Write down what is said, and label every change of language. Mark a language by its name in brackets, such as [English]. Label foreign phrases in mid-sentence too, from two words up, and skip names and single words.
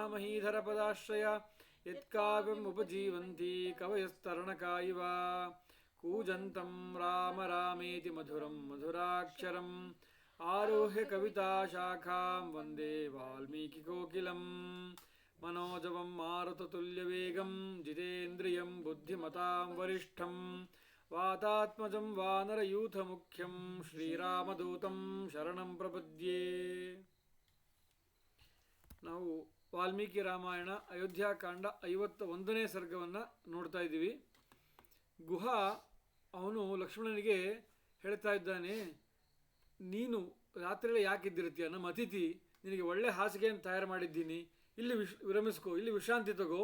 [Sanskrit] ಮಹೀಧರಪದಾಶ್ರಯ ಯತ್ಕಾವ್ಯಮುಪಜೀವಂತಿ ಕವಯಸ್ತರಣಕಾ ಇವ ಕೂಜಂತಂ ರಾಮ ರಾಮೇತಿ ಮಧುರಂ ಮಧುರಾಕ್ಷರಂ ಆರೋಹ್ಯ ಕವಿತಾಶಾಖಾಂ ವಂದೇ ವಾಲ್ಮೀಕಿಕೋಕಿಲಂ ಮನೋಜವಂ ಮಾರುತತುಲ್ಯವೇಗಂ ಜಿತೇಂದ್ರಿಯಂ ಬುದ್ಧಿಮತಾಂ ವರಿಷ್ಠಂ ವಾತಾತ್ಮಜಂ ವಾನರಯೂಥಮುಖ್ಯಂ ಶ್ರೀರಾಮದೂತಂ ಶರಣಂ ಪ್ರಪದ್ಯೆ. [Kannada] ನಾವು ವಾಲ್ಮೀಕಿ ರಾಮಾಯಣ ಅಯೋಧ್ಯಾಕಾಂಡ 51ನೇ ಸರ್ಗವನ್ನು ನೋಡ್ತಾ ಇದ್ದೀವಿ. ಗುಹ ಅವನು ಲಕ್ಷ್ಮಣನಿಗೆ ಹೇಳ್ತಾ ಇದ್ದಾನೆ, ನೀನು ರಾತ್ರಿಯಲ್ಲಿ ಯಾಕಿದ್ದಿರ್ತೀಯ, ನಮ್ಮ ಅತಿಥಿ, ನಿನಗೆ ಒಳ್ಳೆ ಹಾಸಿಗೆಯನ್ನು ತಯಾರು ಮಾಡಿದ್ದೀನಿ, ಇಲ್ಲಿ ವಿರಮಿಸ್ಕೋ, ಇಲ್ಲಿ ವಿಶ್ರಾಂತಿ ತಗೋ.